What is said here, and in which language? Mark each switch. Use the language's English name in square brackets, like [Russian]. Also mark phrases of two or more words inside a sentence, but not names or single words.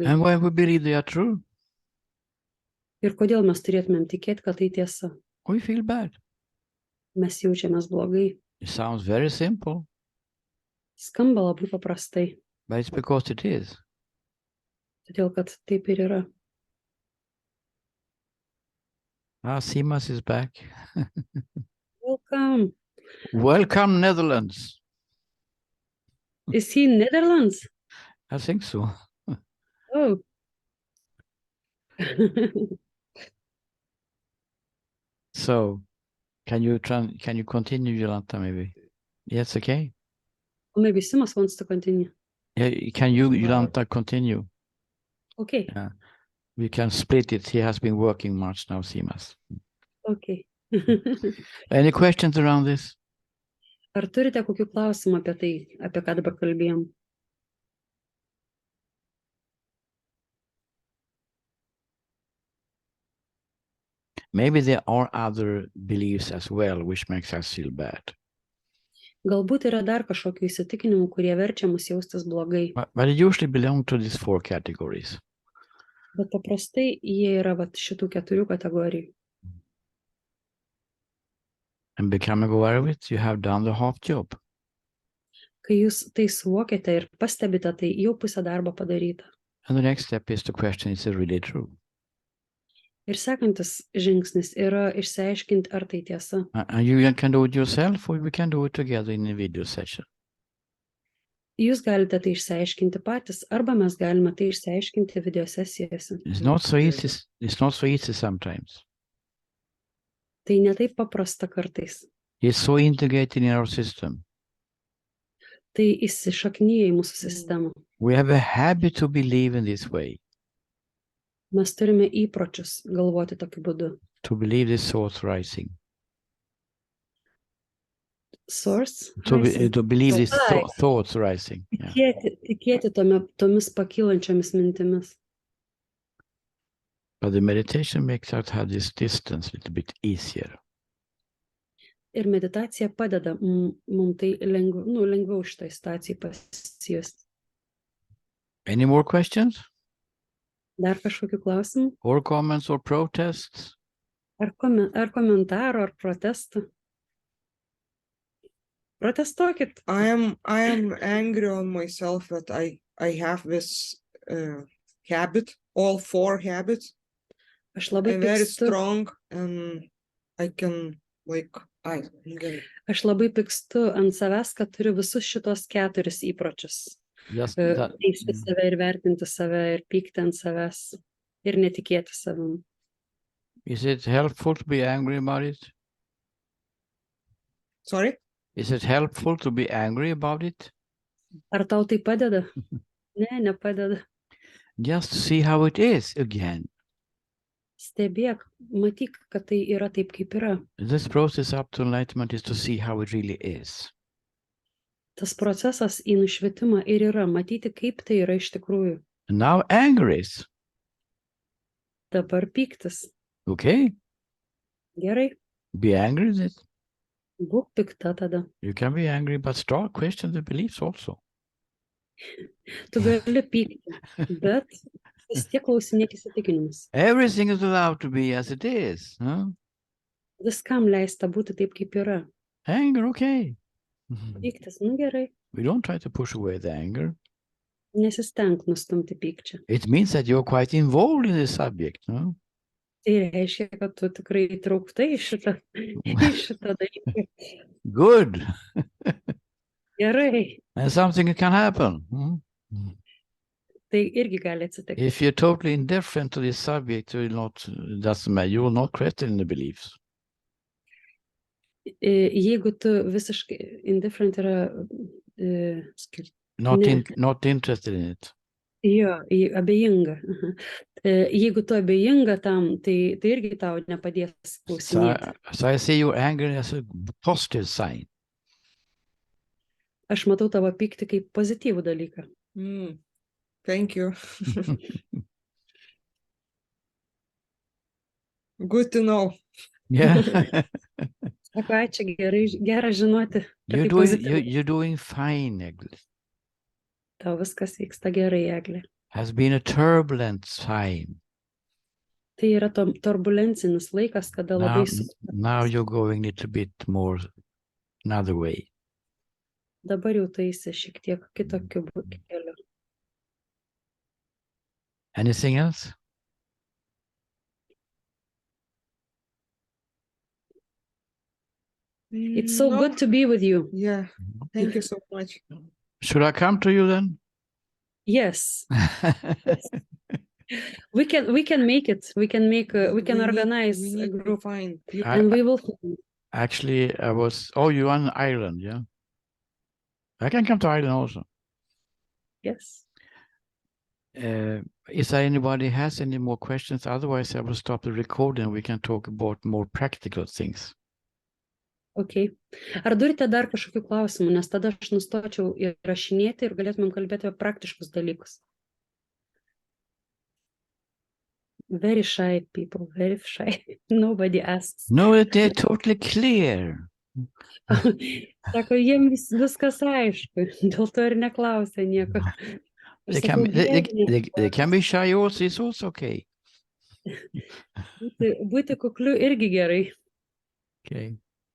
[English] And why we believe they are true? [Lithuanian] Ir kodėl mes turėtumėm tikėti, kad tai tiesa? [English] We feel bad. [Lithuanian] Mes jaučiamės blogai. [English] It sounds very simple. [Lithuanian] Skamba labai paprastai. [English] But it's because it is. [Lithuanian] Todėl, kad taip ir yra. [English] Simas is back. Welcome. Welcome, Netherlands. Is he in Netherlands? I think so. Oh. So, can you continue, Jolanta, maybe? Yes, okay. Or maybe Simas wants to continue. Yeah, can you, Jolanta, continue? Okay. Yeah. We can split it. He has been working much now, Simas. Okay. Any questions around this? [Lithuanian] Ar turite kokių klausimų apie tai, apie ką dabar kalbėjom? [English] Maybe there are other beliefs as well, which makes us feel bad. [Lithuanian] Galbūt yra dar kažkokių įsitikinimų, kurie verčia mus jaustis blogai. [English] But it usually belongs to these 4 categories. [Lithuanian] Bet paprastai jie yra šitų 4 kategorijų. [English] And becoming aware of it, you have done the half job. [Lithuanian] Kai jūs tai suvokėte ir pastebite, tai jau pusę darbo padaryta. [English] And the next step is to question, is it really true? [Lithuanian] Ir sekantis žingsnis yra išsiaiškinti, ar tai tiesa. [English] And you can do it yourself, or we can do it together in a video session. [Lithuanian] Jūs galite tai išsiaiškinti patys, arba mes galime tai išsiaiškinti video sesijose. [English] It's not so easy sometimes. [Lithuanian] Tai ne taip paprasta kartais. [English] It's so integrated in our system. [Lithuanian] Tai įsišaknyja į mūsų sistemą. [English] We have a habit to believe in this way, [Lithuanian] Mes turime įpročius galvoti tokiu būdu. [English] to believe the thoughts rising, Source. to believe these Ai. thoughts rising. Yeah. [Lithuanian] Tikėti tomis pakylančiomis mintimis. [English] But the meditation makes us have this distance a little bit easier. [Lithuanian] Ir meditacija padeda mums tai lengviau šitą situaciją pasijusti. [English] Any more questions? [Lithuanian] Dar kažkokių klausimų? [English] Or comments or protests? [Lithuanian] Ar komentarų, ar protestų? Protestuokit. [English] I am angry on myself that I have this habit, all 4 habits. [Lithuanian] Aš labai [English] I'm very [Lithuanian] pykstu. [English] strong and I can [Lithuanian] Aš labai pykstu ant savęs, kad turiu visus šitos 4 įpročius. Teisti save ir vertinti save ir pykti ant savęs ir netikėti savim. [English] Is it helpful to be angry about it? Sorry? Is it helpful to be angry about it? [Lithuanian] Ar tau tai padeda? Ne, nepadeda. [English] Just see how it is again. [Lithuanian] Stebėk, matyk, kad tai yra taip, kaip yra. [English] This process up to enlightenment is to see how it really is. [Lithuanian] Tas procesas į nušvitimą ir yra matyti, kaip tai yra iš tikrųjų. [English] Now anger is. [Lithuanian] Dabar pyktis. [English] Okay. [Lithuanian] Gerai. [English] Be angry with it. [Lithuanian] Būk pikta tada. [English] You can be angry, but start question the beliefs also. [Lithuanian] Tu gali pykti, bet vis tiek klausinėk įsitikinimus. [English] Everything is allowed to be as it is. Huh? [Lithuanian] Viskam leista būti taip, kaip yra. [English] Anger, okay. [Lithuanian] Pyktis, gerai. [English] We don't try to push away the anger. [Lithuanian] Nesistenk nustumti pykčią. [English] It means that you're quite involved in the subject. No? [Lithuanian] Tai reiškia, kad tu tikrai įtraukta į šitą dalyką. [English] Good. [Lithuanian] Gerai. [English] And something can happen. [Lithuanian] Tai irgi gali atsitikti. [English] If you're totally indifferent to this subject, you will not question the beliefs. [Lithuanian] Jeigu tu visiškai indifferent yra [English] not interested in it. [Lithuanian] Jo, abejinga. Jeigu tu abejinga tam, tai irgi tau nepadės klausinėti. [English] So I see your anger as a positive sign. [Lithuanian] Aš matau tavo pyktį kaip pozityvų dalyką. [English] Thank you. Good to know. Yeah. [Lithuanian] Sako, ačiū, gera žinoti. [English] You're doing fine, Egle. [Lithuanian] Tau viskas vyksta gerai, Egle. [English] Has been a turbulent time. [Lithuanian] Tai yra turbulencinis laikas, kada labai [English] Now you're going a little bit more another way. [Lithuanian] Dabar jau taisi šiek tiek kitokiu keliu. [English] Anything else? It's so good to be with you. Yeah, thank you so much. Should I come to you then? Yes. We can make it. We can organize a group. Fine. And we will. Actually, you're on Ireland, yeah? I can come to Ireland also. Yes. Is there anybody has any more questions? Otherwise, I will stop the recording and we can talk about more practical things. Okay. [Lithuanian] Ar turite dar kažkokių klausimų, nes tada aš nustočiau įrašinėti ir galėtumėm kalbėti apie praktiškus dalykus. [English] Very shy people, very shy. Nobody asks. No, they're totally clear. [Lithuanian] Sako, jiems viskas aišku, dėl to ir neklausia nieko. [English] They can be shy also, it's also okay. [Lithuanian] Būti kukliu irgi gerai. [English] Okay.